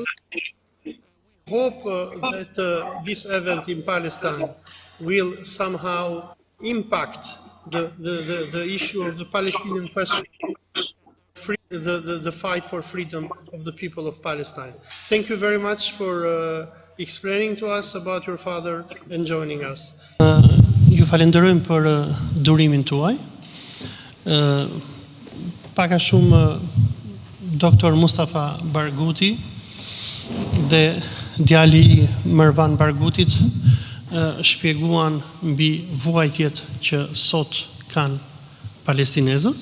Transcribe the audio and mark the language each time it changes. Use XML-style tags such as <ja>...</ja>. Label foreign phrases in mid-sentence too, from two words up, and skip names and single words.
<en>We hope that this event in Palestine will somehow impact the issue of the Palestinian question, the fight for freedom of the people of Palestine. Thank you very much for explaining to us about your father and joining us.</en> <sq>Ju falenderojmë për durimin tuaj. Pak a shumë Dr. Mustafa Barghouti dhe djali i Marwan Barghoutit shpjeguan mbi vuajtjet që sot kanë palestinezët.</sq>